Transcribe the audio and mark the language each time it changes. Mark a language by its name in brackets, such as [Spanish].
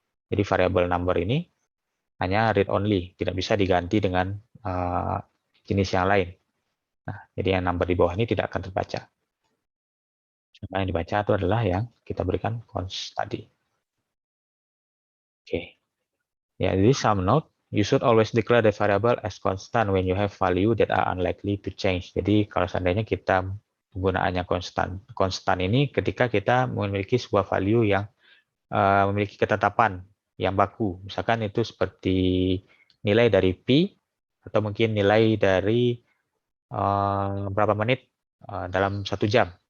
[Indonesian] Jadi variable number ini hanya read only, tidak bisa diganti dengan jenis yang lain. Nah, jadi yang number di bawah ini tidak akan terbaca. Yang dibaca itu adalah yang kita berikan const tadi. Oke. Ya, jadi [English] some note, you should always declare the variable as constant when you have value that are unlikely to change. [Indonesian] Jadi kalau seandainya kita penggunaannya konstan ini ketika kita memiliki sebuah value yang memiliki ketetapan yang baku. Misalkan itu seperti nilai dari pi atau mungkin nilai dari berapa menit dalam 1 jam.